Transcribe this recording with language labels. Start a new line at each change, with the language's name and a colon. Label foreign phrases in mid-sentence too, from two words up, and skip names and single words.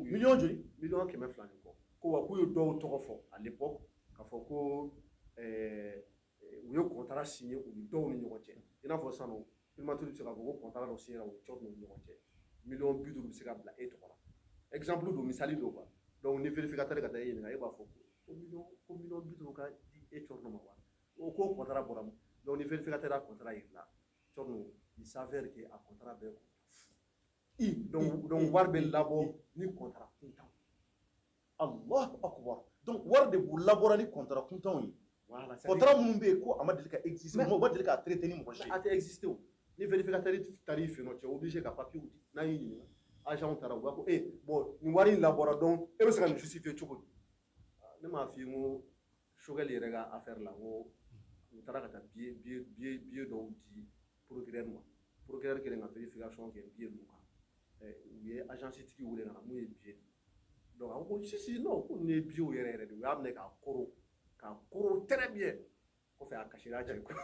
Bambara: miliyɔn joli miliyɔn 200 ni kɔ ko wa k'u ye dɔw tɔgɔ fɔ
French: à l'époque
Bambara: k'a fɔ ko u ye
French: contrat signé
Bambara: u ni dɔw ni ɲɔgɔn cɛ i n'a fɔ sisan nɔ primature bɛ se k'a fɔ ko contrat dɔ signé u ni cɛw ni ɲɔgɔn cɛ miliyɔn 50 bɛ se ka bila e tɔgɔ la exemple don misali don
French: quoi donc
Bambara: ni vérificateur ka taa e ɲininka e b'a fɔ ko miliyɔn 50 ka di e cɛw ma wa o ko contrat bɔra mun donc ni vérificateur y'a contrat yirila cɛw
French: il s'avère que
Bambara: a contrat bɛ donc wari bɛ labɔ ni contrat kuntan
Arabic: الله أكبر
Bambara: donc wari de b'u labɔra ni contrat kuntanw ye contrat minnu bɛ yen ko a ma deli ka exister mɔgɔ ma deli ka traiter ni mɔgɔ si a tɛ exister o ni vérificateur taara i fɛ yen nɔ cɛ obligé ka papier di n'a y'i ɲininka agent taara u b'a fɔ bon nin wari in labɔra donc e bɛ se ka nin justifier cogo di ne m'a f'i ye n ko Choguel yɛrɛ ka affaire la n ko u taara ka taa billet dɔw di procureur ma procureur kɛlen ka vérification kɛ billet ninnu kan u ye agence tigi wele ka na mun ye billet di donc a ko
French: si non
Bambara: ko nin ye billet yɛrɛ yɛrɛ de u y'a minɛ k'a koro
French: très bien
Bambara: kɔfɛ a kasira cɛ